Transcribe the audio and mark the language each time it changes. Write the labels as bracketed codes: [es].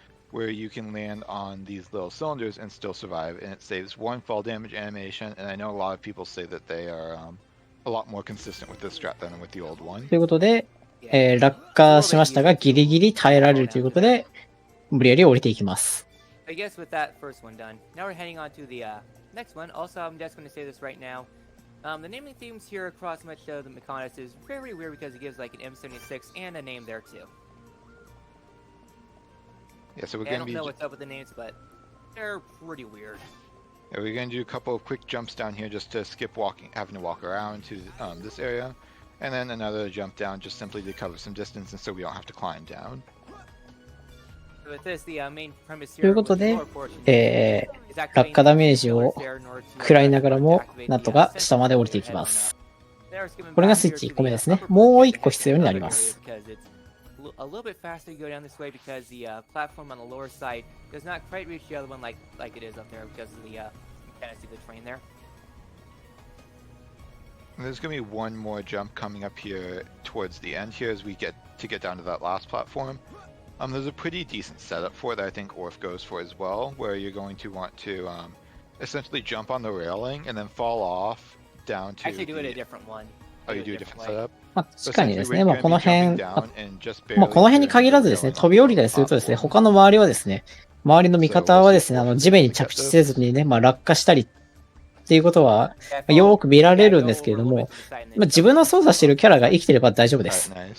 [en] Where you can land on these little cylinders and still survive, and it saves one fall damage animation. And I know a lot of people say that they are a lot more consistent with this strat than with the old one. [ja] ということで、落下しましたが、ギリギリ耐えられるということで、無理やり降りていきます。 [en] I guess with that first one done, now we're heading on to the next one. Also, I'm just going to say this right now. The naming themes here across much of the Mechonis is very weird because it gives like an M76 and a name there too. Yeah, so I don't know what's up with the names, but they're pretty weird. Yeah, we're going to do a couple of quick jumps down here just to skip having to walk around to this area. And then another jump down just simply to cover some distance and so we don't have to climb down. [ja] ということで、落下ダメージを食らいながらも、なんとか下まで降りていきます。これがスイッチ1個目ですね。もう1個必要になります。 [en] A little bit faster to go down this way because the platform on the lower side does not quite reach the other one like it is up there because of the mechanics of the train there. And there's going to be one more jump coming up here towards the end here as we get down to that last platform. There's a pretty decent setup for it that I think Orph goes for as well, where you're going to want to essentially jump on the railing and then fall off down to. Actually, do it a different one. Oh, you do a different setup? [ja] 確かにですね、この辺、この辺に限らずですね、飛び降りたりするとですね、他の周りはですね、周りの味方はですね、地面に着地せずにね、落下したりっていうことは、よく見られるんですけれども、自分の操作しているキャラが生きていれば大丈夫です。